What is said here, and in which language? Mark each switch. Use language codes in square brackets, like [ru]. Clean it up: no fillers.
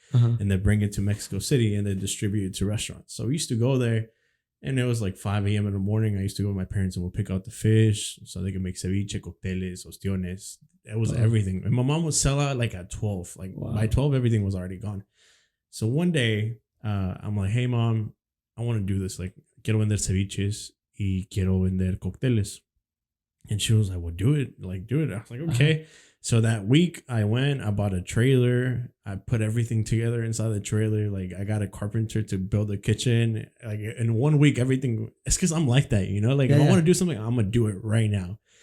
[en] And they bring it to Mexico City and they distribute it to restaurants. So we used to go there. And it was like 5 a.m. in the morning. I used to go with my parents and we'll pick out the fish so they could make ceviche, cocteles, ostiones. It was everything. And my mom would sell out like at 12. Like by 12, everything was already gone. So one day, I'm like, hey, Mom, I want to do this. [es] Like, quiero vender ceviches y quiero vender cócteles. [en] And she was like, well, do it. Like, do it. I was like, okay. So that week I went, I bought a trailer. I put everything together inside the trailer. Like, I got a carpenter to build a kitchen. Like, in 1 week, everything. It's because I'm like that, you know? Like, if I want to do something, I'm going to do it right now.